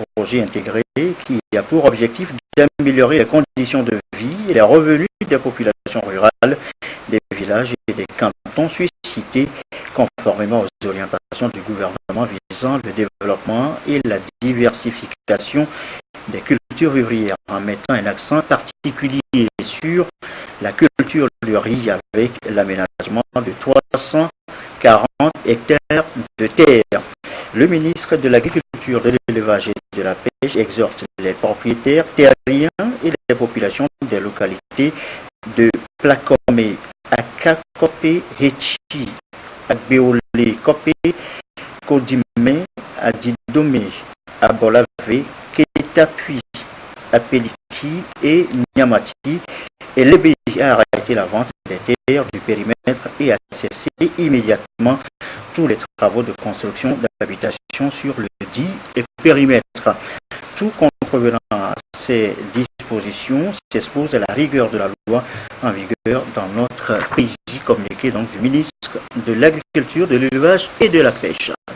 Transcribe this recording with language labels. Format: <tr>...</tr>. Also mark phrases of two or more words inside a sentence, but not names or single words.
<fr>projet intégré qui a pour objectif d'améliorer les conditions de vie et les revenus des populations rurales, des villages et des cantons suscités conformément aux orientations du gouvernement visant le développement et la diversification des cultures vivrières, en mettant un accent particulier sur la culture du riz avec l'aménagement de 340 hectares de terre. Le ministre de l'Agriculture, de l'Élevage et de la Pêche exhorte les propriétaires terriens et les populations des localités de Placomé, Akakopé, Hechi, Agbeolé, Kopé, Kodimé, Adidomé, Abolave, Ketapui, Apeliki et Nyamati, et l'EBI a arrêté la vente des terres du périmètre et a cessé immédiatement tous les travaux de construction d'habitation sur le dit périmètre. Tout contrevenant à ces dispositions s'expose à la rigueur de la loi en vigueur dans notre pays, communiqué donc du ministre de l'Agriculture, de l'Élevage et de la Pêche.</fr>